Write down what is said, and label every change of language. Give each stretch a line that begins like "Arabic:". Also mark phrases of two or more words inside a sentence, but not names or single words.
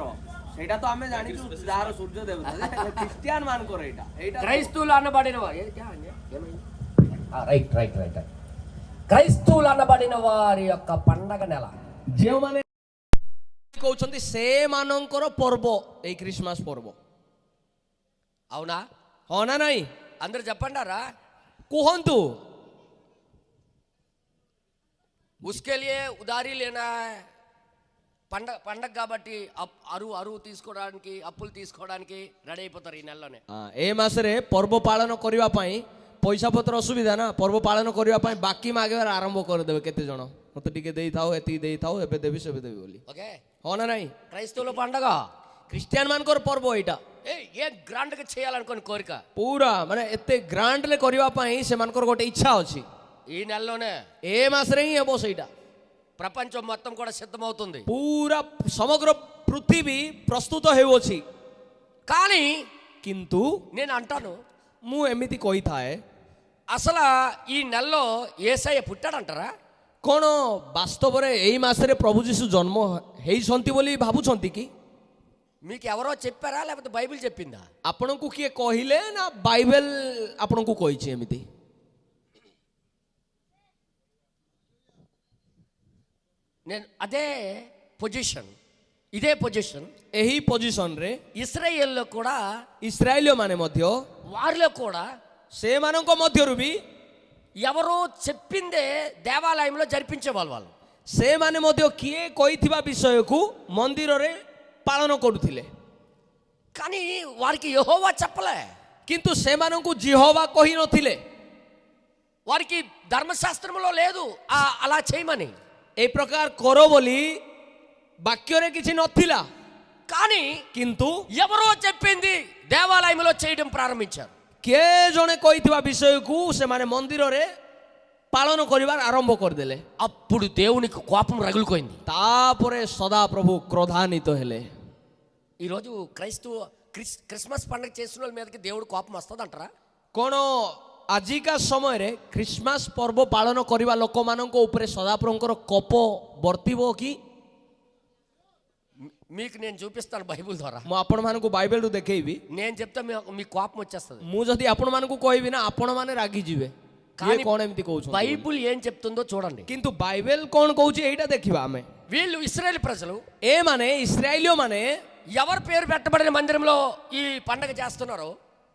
Odia: ସେଇଟା ତ ଆମେ ଜାଣିଛୁ ଯାହାର ସୂର୍ଯ୍ୟ ଦେବତା, ଖ୍ରୀଷ୍ଟିଆନ ମାନଙ୍କର ଏଇଟା। ଏଇଟା
Telugu: క్రైస్తవులు అనబడిన వారు.
English: right right right
Telugu: క్రైస్తవులు అనబడిన వారి యొక్క పండగ నెల.
Odia: ଯେଉଁମାନେ କହୁଛନ୍ତି ସେମାନଙ୍କର ପର୍ବ ଏଇ ଖ୍ରୀଷ୍ଟମାସ ପର୍ବ।
Telugu: అవునా?
Odia: ହଁ ନା ନାଇଁ?
Telugu: అందరు చెప్పండారా?
Odia: କୁହନ୍ତୁ।
Hindi: उसके लिए उधारी लेना है.
Telugu: పండగ కాబట్టి అరువు తీసుకోవడానికి, అప్పులు తీసుకోవడానికి రెడీ అయిపోతారు ఈ నెలలోనే.
Odia: ଏ ମାସରେ ପର୍ବ ପାଳନ କରିବା ପାଇଁ ପଇସା ପତ୍ର ଅସୁବିଧା ନା, ପର୍ବ ପାଳନ କରିବା ପାଇଁ ବାକି ମାଗିବାର ଆରମ୍ଭ କରିଦେବେ କେତେ ଜଣ। ମତେ ଟିକେ ଦେଇଥାଉ, ଏତିକି ଦେଇଥାଉ, ଏବେ ଦେବି ସେବେ ଦେବି ବୋଲି।
Telugu: ఓకే,
Odia: ହଁ ନା ନାଇଁ?
Telugu: క్రైస్తవుల పండగ,
Odia: ଖ୍ରୀଷ୍ଟିଆନ ମାନଙ୍କର ପର୍ବ ଏଇଟା।
Telugu: ఏ గ్రాండ్ గా చేయాలనుకోని కోరిక
Odia: ପୁରା ମାନେ ଏତେ ଗ୍ରାଣ୍ଡରେ କରିବା ପାଇଁ ସେମାନଙ୍କର ଗୋଟେ ଇଚ୍ଛା ଅଛି।
Telugu: ఈ నెలలోనే
Odia: ଏ ମାସରେ ହିଁ ହେବ ସେଇଟା।
Telugu: ప్రపంచం మొత్తం కూడా సిద్ధమవుతుంది.
Odia: ପୁରା ସମଗ୍ର ପୃଥିବୀ ପ୍ରସ୍ତୁତ ହେଉଅଛି।
Telugu: కానీ
Odia: କିନ୍ତୁ
Telugu: నేను అంటాను,
Odia: ମୁଁ ଏମିତି କହିଥାଏ,
Telugu: అసలు ఈ నెలలో యేసయ్య పుట్టాడంటారా?
Odia: କ'ଣ ବାସ୍ତବରେ ଏଇ ମାସରେ ପ୍ରଭୁ ଯୀଶୁ ଜନ୍ମ ହେଇଛନ୍ତି ବୋଲି ଭାବୁଛନ୍ତି କି?
Telugu: మీకు ఎవరో చెప్పారా లేకపోతే బైబిల్ చెప్పిందా?
Odia: ଆପଣଙ୍କୁ କିଏ କହିଲେ ନା ବାଇବେଲ ଆପଣଙ୍କୁ କହିଛି ଏମିତି?
Telugu: నేను అదే పొజిషన్, ఇదే పొజిషన్
Odia: ଏହି ପୋଜିସନରେ
Telugu: ఇశ్రాయేల్లో కూడా,
Odia: ଇସ୍ରାଏଲୀୟ ମାନେ ମଧ୍ୟ
Telugu: వారిలో కూడా
Odia: ସେମାନଙ୍କ ମଧ୍ୟରୁ ବି
Telugu: ఎవరో చెప్పిందే దేవాలయంలో జరిపించే వాళ్ళు.
Odia: ସେମାନେ ମଧ୍ୟ କିଏ କହିଥିବା ବିଷୟକୁ ମନ୍ଦିରରେ ପାଳନ କରୁଥିଲେ।
Telugu: కానీ వారికి యెహోవా చెప్పలే,
Odia: କିନ୍ତୁ ସେମାନଙ୍କୁ ଜିହୋବା କହିନଥିଲେ।
Telugu: వారికి ధర్మశాస్త్రంలో లేదు అలా చేయమని।
Odia: ଏ ପ୍ରକାର କର ବୋଲି ବାକ୍ୟରେ କିଛି ନଥିଲା,
Telugu: కానీ
Odia: କିନ୍ତୁ
Telugu: ఎవరో చెప్పింది దేవాలయంలో చేయడం ప్రారంభించారు.
Odia: କିଏ ଜଣେ କହିଥିବା ବିଷୟକୁ ସେମାନେ ମନ୍ଦିରରେ ପାଳନ କରିବାର ଆରମ୍ଭ କରିଦେଲେ।
Telugu: అప్పుడు దేవునికి కోపం రగులుకోయింది.
Odia: ତାପରେ ସଦାପ୍ରଭୁ କ୍ରୋଧାନ୍ୱିତ ହେଲେ।
Telugu: ఈరోజు క్రిస్మస్ పండుగ చేసిన వాళ్ళ మీదకి దేవుడు కోపం వస్తుంది అంటారా?
Odia: କ'ଣ ଆଜିକା ସମୟରେ ଖ୍ରୀଷ୍ଟମାସ ପର୍ବ ପାଳନ କରିବା ଲୋକମାନଙ୍କ ଉପରେ ସଦାପ୍ରଭୁଙ୍କର କୋପ ବର୍ତ୍ତିବ କି?
Telugu: మీకు నేను చూపిస్తాను బైబిల్ ద్వారా.
Odia: ମୁଁ ଆପଣମାନଙ୍କୁ ବାଇବେଲରୁ ଦେଖେଇବି।
Telugu: నేను చెప్తే మీకు కోపం వచ్చేస్తుంది.
Odia: ମୁଁ ଯଦି ଆପଣମାନଙ୍କୁ କହିବି ନା, ଆପଣମାନେ ରାଗିଯିବେ।
Telugu: కానీ
Odia: କ'ଣ ଏମିତି କହୁଛନ୍ତି?
Telugu: బైబిల్ ఏం చెప్తుందో చూడండి.
Odia: କିନ୍ତୁ ବାଇବେଲ କ'ଣ କହୁଛି ଏଇଟା ଦେଖିବା ଆମେ।
Telugu: వీళ్ళు ఇశ్రాయేల్ ప్రజలు,
Odia: ଏମାନେ ଇସ୍ରାଏଲୀୟ ମାନେ
Telugu: ఎవరి పేరు పెట్టబడిన మందిరంలో ఈ పండగ చేస్తున్నారో,